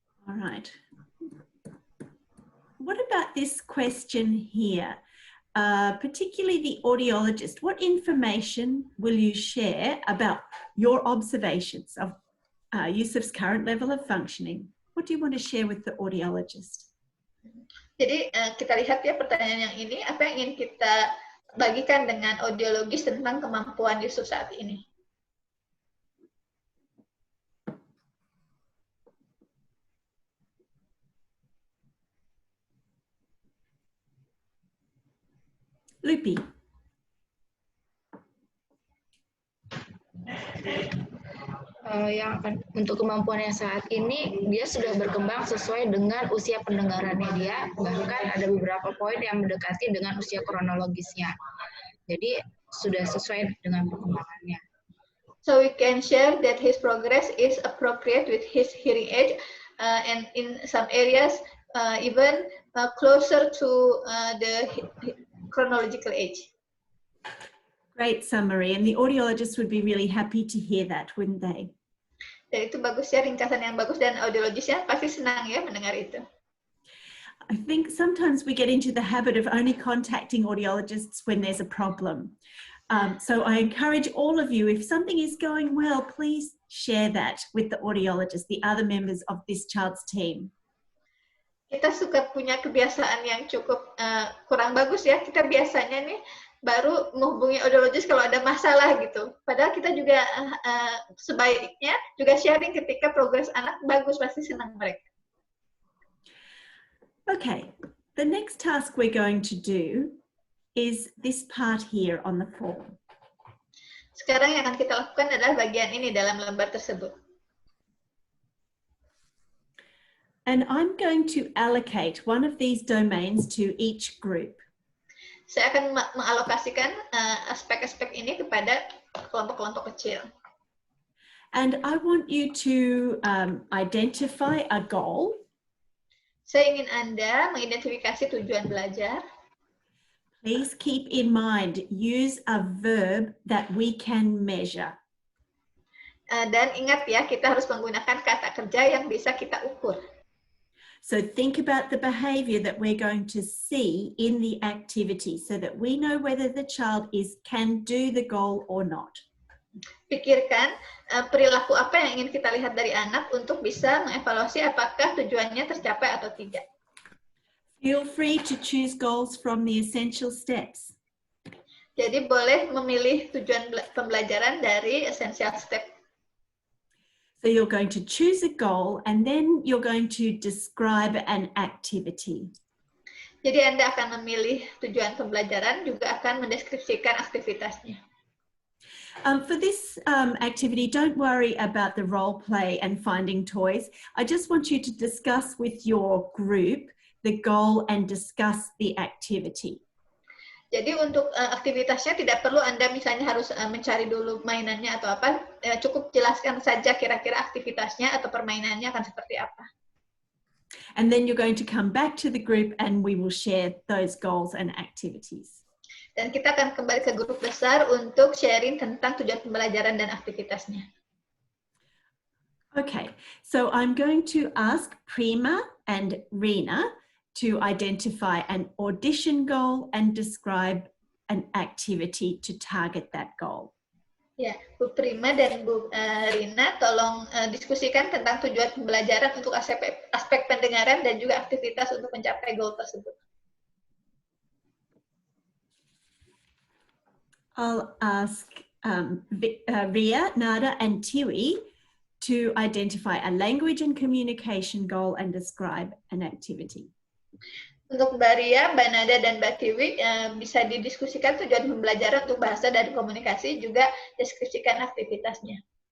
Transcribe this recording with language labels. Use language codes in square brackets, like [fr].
[en] All right. What about this question here? Particularly the audiologist, what information will you share about your observations of Yusuf's current level of functioning? What do you want to share with the audiologist? [id] Jadi kita lihat ya pertanyaan yang ini, apa yang ingin kita bagikan dengan audiologis tentang kemampuan Yusuf saat ini? Lupi. Yang akan untuk kemampuan yang saat ini dia sudah berkembang sesuai dengan usia pendengarannya dia, bahkan ada beberapa poin yang mendekati dengan usia kronologisnya. Jadi sudah sesuai dengan perkembangannya. [en] So we can share that his progress is appropriate with his hearing age, and in some areas even closer to the chronological age. Great summary, and the audiologists would be really happy to hear that, wouldn't they? [id] Dan itu bagus ya, ringkasan yang bagus, dan audiologisnya pasti senang ya mendengar itu. [en] I think sometimes we get into the habit of only contacting audiologists when there's a problem. So I encourage all of you, if something is going well, please share that with the audiologist, the other members of this child's team. [id] Kita suka punya kebiasaan yang cukup kurang bagus ya. Kita biasanya nih baru menghubungi audiologis kalau ada masalah gitu. Padahal kita juga sebaiknya juga sharing ketika progres anak bagus, pasti senang mereka. [en] Okay, the next task we're going to do is this part here on the form. [id] Sekarang yang akan kita lakukan adalah bagian ini dalam lembar tersebut. [en] And I'm going to allocate one of these domains to each group. [id] Saya akan mengalokasikan aspek-aspek ini kepada kelompok-kelompok kecil. [en] And I want you to identify a goal. [id] Saya ingin Anda mengidentifikasi tujuan belajar. [en] Please keep in mind, use a verb that we can measure. [id] Dan ingat ya, kita harus menggunakan kata kerja yang bisa kita ukur. [en] So think about the behavior that we're going to see in the activity so that we know whether the child can do the goal or not. [id] Pikirkan perilaku apa yang ingin kita lihat dari anak untuk bisa mengevaluasi apakah tujuannya tercapai atau tidak. [en] Feel free to choose goals from the essential steps. [id] Jadi boleh memilih tujuan pembelajaran dari essential step. [en] So you're going to choose a goal and then you're going to describe an activity. [id] Jadi Anda akan memilih tujuan pembelajaran, juga akan mendeskripsikan aktivitasnya. [en] For this activity, don't worry about the role play and finding toys. I just want you to discuss with your group the goal and discuss the activity. [id] Jadi untuk aktivitasnya tidak perlu Anda misalnya harus mencari dulu mainannya atau apa, cukup jelaskan saja kira-kira aktivitasnya atau permainannya akan seperti apa. [en] And then you're going to come back to the group and we will share those goals and activities. [id] Dan kita akan kembali ke grup besar untuk sharing tentang tujuan pembelajaran dan aktivitasnya. [en] Okay, so I'm going to ask Prima and Rina to identify an audition goal and describe an activity to target that goal. [id] Ya, Bu Prima dan Bu Rina, tolong diskusikan tentang tujuan pembelajaran untuk aspek pendengaran dan juga aktivitas untuk mencapai goal tersebut. [en] I'll ask Ria, Nada, and Tiwi to identify a language and communication goal and describe an activity. [id] Untuk Mbak Ria, Mbak Nada, dan Mbak Tiwi bisa didiskusikan tujuan pembelajaran untuk bahasa dan komunikasi, juga deskripsikan aktivitasnya.